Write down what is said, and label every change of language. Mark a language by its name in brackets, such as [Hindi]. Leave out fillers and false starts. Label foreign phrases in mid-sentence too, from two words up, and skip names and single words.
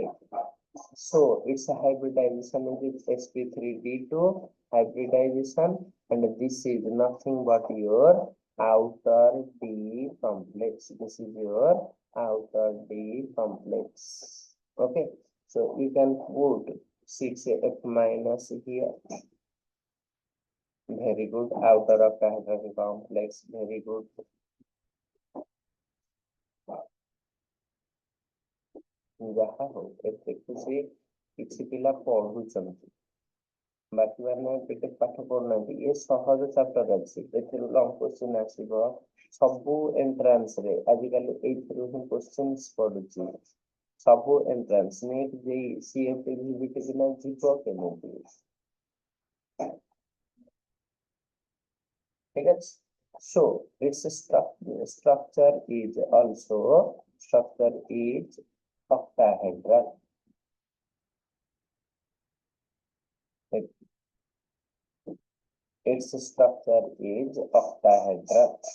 [English] So it's a hybridization with sp3d2 hybridization and this is nothing but your outer D complex. This is your outer D complex. Okay, so you can put 6f minus here. Very good. Outer octahedral complex. Very good. [Odia] ଯାହା ହଉ ଏଥିରେ ସେ କିଛି ପିଲା ପଢୁଛନ୍ତି ବାକି ମାନେ ଟିକେ ପାଠ ପଢୁନାହାନ୍ତି ଏ ସହଜ ଚାପ୍ଟର ଅଛି ଏଥିରୁ [English] long question [Odia] ଆସିବ ସବୁ ଏଣ୍ଟ୍ରାନ୍ସ ରେ ଆଜିକାଲି ଏଇଥିରୁ ହିଁ କ୍ୱେଶ୍ଚିନ୍ସ ପଡୁଛି ସବୁ ଏଣ୍ଟ୍ରାନ୍ସ NEET JEE CFT VBT ବିନା ଯିବ କେମିତି ଠିକ ଅଛି [English] so its structure is octahedral. Its structure is octahedral.